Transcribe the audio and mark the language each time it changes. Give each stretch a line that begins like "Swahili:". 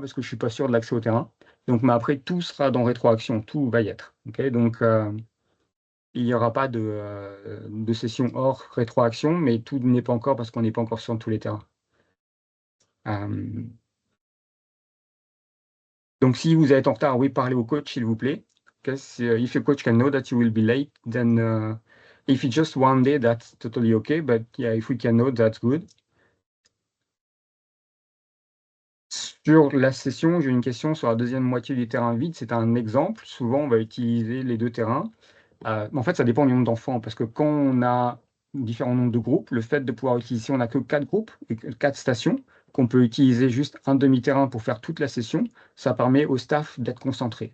French: Parce que je ne suis pas sûr de l'accès au terrain. Donc, mais après, tout sera dans rétroaction, tout va y être. Okay, donc, il n'y aura pas de session hors rétroaction, mais tout n'est pas encore parce qu'on n'est pas encore sur tous les terrains. Donc, si vous êtes en retard, oui, parlez au coach, s'il vous plaît.
English: Okay, if your coach can know that you will be late, then if it's just one day, that's totally okay. But yeah, if we can know, that's good.
French: Sur la session, j'ai une question sur la deuxième moitié du terrain vide. C'est un exemple. Souvent, on va utiliser les 2 terrains. En fait, ça dépend du nombre d'enfants, parce que quand on a différents nombres de groupes, le fait de pouvoir utiliser, on n'a que 4 groupes, 4 stations, qu'on peut utiliser juste un demi-terrain pour faire toute la session, ça permet au staff d'être concentré.